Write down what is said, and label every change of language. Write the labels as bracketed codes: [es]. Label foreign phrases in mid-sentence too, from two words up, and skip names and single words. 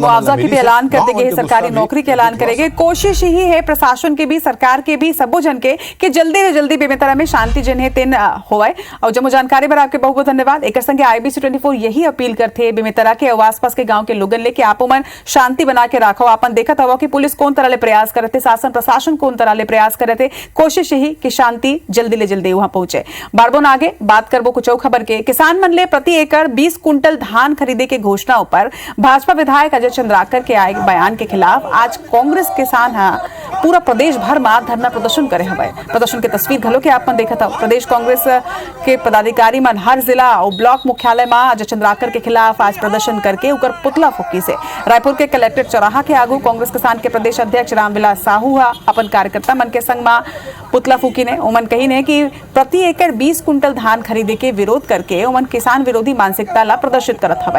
[hne] मुआवजा की भी ऐलान कर देंगे, सरकारी नौकरी के ऐलान करेंगे। कोशिश ही है प्रशासन के भी, सरकार के भी, सबो जन के कि जल्दी से जल्दी बेमेतरा में शांति जन है तेन होए। और जब जानकारी बर आपके बहुत बहुत धन्यवाद। एक संगे IBC 24 यही अपील करते बेमेतरा के और आसपास के गांव के लोगन लेके आपो मन शांति बना के रखो। आपन देखत हवा कि पुलिस कौन तरह ले प्रयास करते, शासन प्रशासन कौन तरह ले प्रयास करते। कोशिश यही कि शांति जल्दी ले जल्दी वहां पहुंचे। बारबोन आगे बात करबो कुछ खबर के। किसान मन ले प्रति एकड़ 20 कुंटल धान खरीदे के घोषणा पर भाजपा विधायक अजय चंद्राकर के आए बयान के खिलाफ आज कांग्रेस किसान पूरा प्रदेश भर में धरना प्रदर्शन करे हवे। प्रदर्शन के तस्वीर घलो के आपन देखत हो। प्रदेश कांग्रेस के पदाधिकारी मन हर जिला और ब्लॉक मुख्यालय में अजय चंद्राकर के खिलाफ आज प्रदर्शन करके उकर पुतला फूकी से रायपुर के कलेक्टर चौराहा के आगू कांग्रेस किसान के प्रदेश अध्यक्ष रामविलास साहू अपन कार्यकर्ता मन के संग में पुतला फूकी ने उमन कही ने कि प्रति एकड़ 20 कुंटल धान खरीदे के विरोध करके उमन किसान विरोधी मानसिकता ला प्रदर्शित करत हवे।